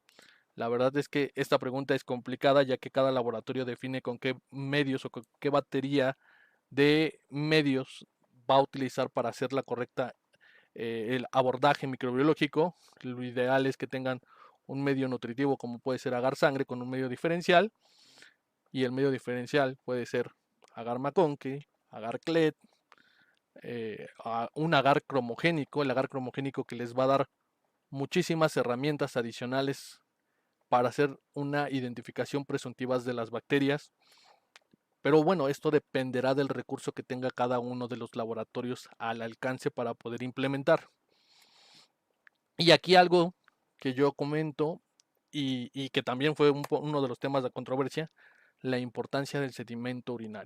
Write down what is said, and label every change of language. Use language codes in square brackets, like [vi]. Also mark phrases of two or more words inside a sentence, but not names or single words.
[es] La verdad es que esta pregunta es complicada, ya que cada laboratorio define con qué medios o con qué batería de medios va a utilizar para hacer la correcta el abordaje microbiológico. Lo ideal es que tengan un medio nutritivo como puede ser agar sangre con un medio diferencial, y el medio diferencial puede ser agar maconque, agar clet, un agar cromogénico, el agar cromogénico que les va a dar muchísimas herramientas adicionales para hacer una identificación presuntiva de las bacterias. Pero bueno, esto dependerá del recurso que tenga cada uno de los laboratorios al alcance para poder implementar. Y aquí algo que yo comento y que también fue uno de los temas de controversia, la importancia del sedimento urinario.